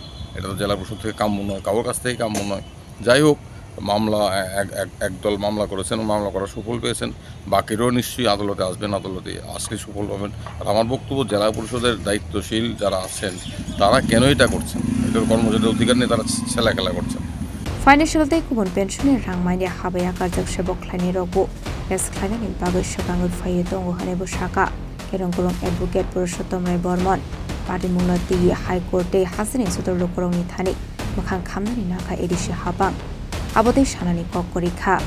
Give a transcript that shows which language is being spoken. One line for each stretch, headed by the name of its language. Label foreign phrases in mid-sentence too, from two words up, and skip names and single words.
Bangla: এটা তো জেলা পরিষদ থেকে কাম্য নয়, কারোর কাছ থেকে কাম্য নয়। যাই হোক, মামলা একদল মামলা করেছেন, মামলা করার সুফল পেয়েছেন। বাকিরাও নিশ্চয়ই আদালতে আসবেন, আদালতে আজকে সুফল পাবেন। আর আমার বক্তব্য, জেলা পরিষদের দায়িত্বশীল যারা আছেন তারা কেন এটা করছেন? এটার কর্মচারীদের অধিকার নিয়ে তারা ছেলেখেলা করছেন।
English: Financial day
Kok Borok: kubun pension rangmaiya habaya karjak sebok khlaini rogo es khlaini bagoi sakangut phaiye tongo hane bo shaka kerongkolong advocate Purushottam Rai Bormon party munati
English: high court
Kok Borok: e hasini sudor lokorongni thani mokhang khamnani nakha edisi habang abode shanani kokkorikha